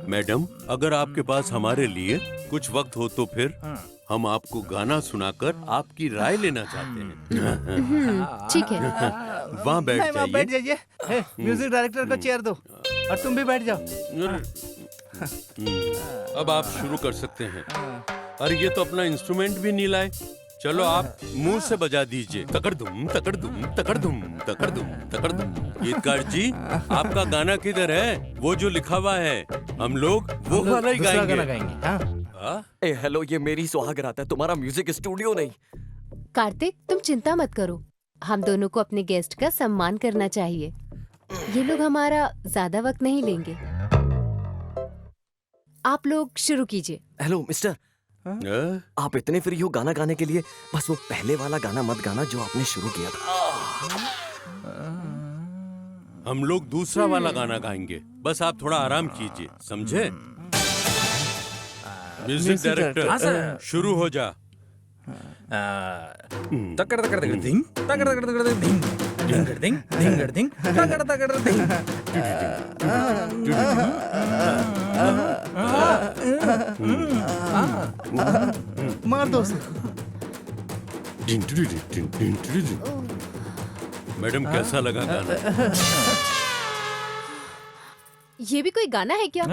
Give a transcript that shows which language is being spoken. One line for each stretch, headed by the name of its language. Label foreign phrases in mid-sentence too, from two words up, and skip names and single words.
Hindi: मैडम, अगर आपके पास हमारे लिए कुछ वक्त हो तो फिर हम आपको गाना सुनाकर आपकी राय लेना चाहते हैं। ठीक है। वहाँ बैठ बैठ जाइए। जाइए।
English: music director
Hindi: को चेयर दो और तुम भी बैठ जाओ। अब आप शुरू कर सकते हैं। अरे ये तो अपना इंस्ट्रूमेंट भी नहीं लाए। चलो आप मुंह से बजा दीजिए। तकड़ दुम तकड़ दुम तकड़ दुम तकड़ दुम तकड़ दुम। गीतकार जी, आपका गाना किधर है? वो जो लिखा हुआ है, हम लोग वो वाला ही दूसरा गाना गाएंगे। हाँ? ए हेलो, ये मेरी सुहागरात है, तुम्हारा
English: music studio
Hindi: नहीं। कार्तिक, तुम चिंता मत करो। हम दोनों को अपने गेस्ट का सम्मान करना चाहिए। ये लोग हमारा ज्यादा वक्त नहीं लेंगे। आप लोग शुरू कीजिए।
English: hello mister,
Hindi: आप इतने फ्री हो गाना गाने के लिए? बस वो पहले वाला गाना मत गाना जो आपने शुरू किया था। हम लोग दूसरा वाला गाना गाएंगे, बस आप थोड़ा आराम कीजिए, समझे?
English: music director,
Hindi: हाँ, सर। शुरू हो जा। तकड़ तकड़ तकड़ धिंग, तकड़ तकड़ तकड़ धिंग, धिंगड़ धिंग, धिंगड़ धिंग, तकड़ तकड़ धिंग। मार दो उसे। मैडम कैसा लगा गाना? ये भी कोई गाना है क्या?